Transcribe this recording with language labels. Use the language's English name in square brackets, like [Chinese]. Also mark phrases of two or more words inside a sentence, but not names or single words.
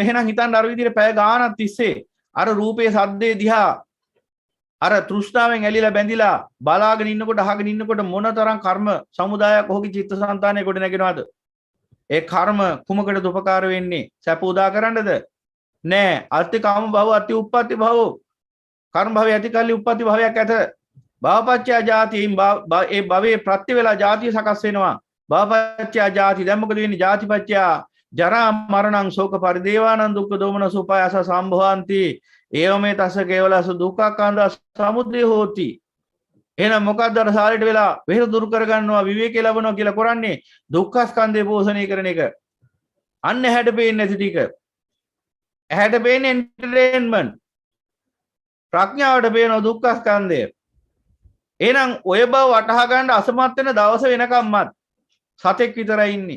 [Sinhala] එහෙනම් හිතන්න අර විදිහට පැය ගානක් තිස්සේ අර රූපේ සද්දේ දිහා අර තෘෂ්ණාවෙන් ඇලිලා බැඳිලා බලාගෙන ඉන්නකොට අහගෙන ඉන්නකොට මොනතරම් කර්ම සමුදායක් ඔහුගේ චිත්තසංතානයේ කොට නැගෙනවද? ඒ කර්ම කුමකටද උපකාර වෙන්නේ? සැප උදා කරන්නද? නෑ. [Pali] අත්ති කාම භව අත්ති උප්පත්ති භව. [Sinhala] කර්ම භවය ඇති කල්ලි උප්පත්ති භවයක් ඇත. [Pali] භවපච්චය ජාති [Sinhala] ඒ භවයේ ප්‍රත්‍ය වේලා ජාතිය සකස් වෙනවා. [Pali] භවපච්චය ජාති [Sinhala] දැන් මොකද වෙන්නේ? [Pali] ජාතිපච්චය ජරා මරණං ශෝක පරිදේවානං දුක්ඛ දෝමන සුපායස සම්භවಂತಿ ඒවමේ තස්ස කේවලස දුක්ඛාකාන්ද සමුදය හෝති. [Sinhala] එහෙනම් මොකක්ද අර සාලෙට වෙලා වෙහෙර දුරු කරගන්නවා විවේකේ ලැබනවා කියලා කරන්නේ? දුක්ඛ ස්කන්ධේ පෝෂණය කරන එක. අන්න ඇහැට පේන්නේ නැති ටික. ඇහැට පේන්නේ එන්ටර්ටේන්මන්ට්. ප්‍රඥාවට පේන දුක්ඛ ස්කන්ධය. එහෙනම් ඔය බව වටහා ගන්න අසමත් වෙන දවස වෙනකම්මත් සතෙක් විතරයි ඉන්නේ.